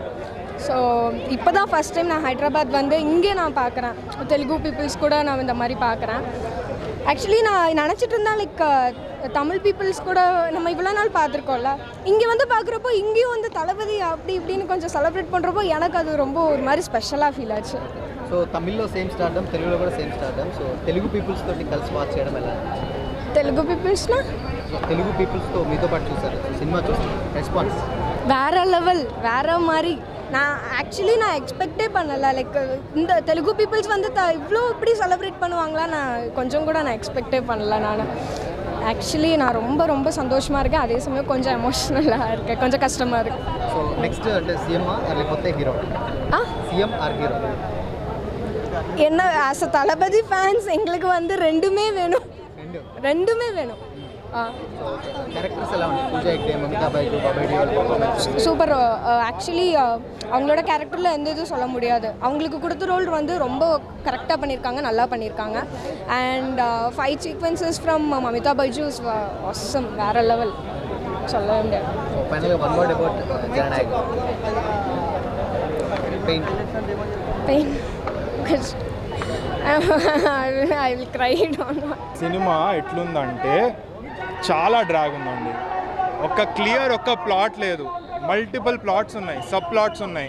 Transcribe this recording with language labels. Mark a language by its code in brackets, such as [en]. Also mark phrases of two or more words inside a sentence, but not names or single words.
[ta] ஸோ இப்போ தான் [en] first time [ta] நான் ஹைதராபாத் வந்து இங்கே நான் பார்க்குறேன். தெலுங்கு பீப்புள்ஸ் கூட நான் இந்த மாதிரி பார்க்குறேன். ஆக்சுவலி நான் நினச்சிட்டு இருந்தேன் லைக் தமிழ் பீப்புள்ஸ் கூட நம்ம இவ்வளோ நாள் பார்த்துருக்கோம்ல, இங்கே வந்து பார்க்குறப்போ இங்கேயும் வந்து தளபதி அப்படி இப்படின்னு கொஞ்சம் செலிப்ரேட் பண்ணுறப்போ எனக்கு அது ரொம்ப ஒரு மாதிரி [en] specialga feel [ta] ஆச்சு. [te] సో తమిళ్లో [en] same stardom, [te] తెలుగులో కూడా [en] same stardom. [te] సో తెలుగు పీపుల్స్ తోటి కలిసి వాచ్ చేయడం ఎలా? తెలుగు పీపుల్స్నా తెలుగు పీపుల్స్తో మీతో పాటు చూసారు సినిమా చూసి రెస్పాన్స్ [ta] வேறு லெவல், வேறு மாதிரி. நான் [en] actually expect [ta] பண்ணலை. லைக் இந்த தெலுங்கு பீப்புள்ஸ் வந்து இவ்வளோ இப்படி செலிப்ரேட் பண்ணுவாங்களா, நான் கொஞ்சம் கூட எக்ஸ்பெக்டே பண்ணல. நான் ஆக்சுவலி ரொம்ப ரொம்ப சந்தோஷமாக இருக்கேன். அதே சமயம் கொஞ்சம் எமோஷ்னலாக இருக்கேன், கொஞ்சம் கஷ்டமாக இருக்குது. [te] సో నెక్స్ట్ అంటే సీఎం లేకపోతే హీరో? [en] CM or hero? [ta] என்ன [en] as a Thalapathy fans [ta] எங்களுக்கு வந்து ரெண்டுமே வேணும். [te] క్యారెక్టర్స్ ఎలా ఉంటాయి? పూజా హెగ్డే, మమితా బైజు, బాబాయ్ డియోల్ [ta] சூப்பர். ஆக்சுவலி அவங்களோட கேரக்டரில் எந்த இதுவும் சொல்ல முடியாது. அவங்களுக்கு கொடுத்த ரோல் வந்து ரொம்ப கரெக்டாக பண்ணியிருக்காங்க, நல்லா பண்ணியிருக்காங்க. [en] and fight sequences from Mamitha Baiju's awesome, [ta] வேறு லெவல், சொல்லவே முடியாது. [en] finally one word about Jananayak. pain I will cry. [te] సినిమా ఎట్లుందంటే చాలా డ్రాగ్ ఉందండి. ఒక ప్లాట్ లేదు, [en] multiple plots [te] ఉన్నాయి, [en] sub plots [te] ఉన్నాయి.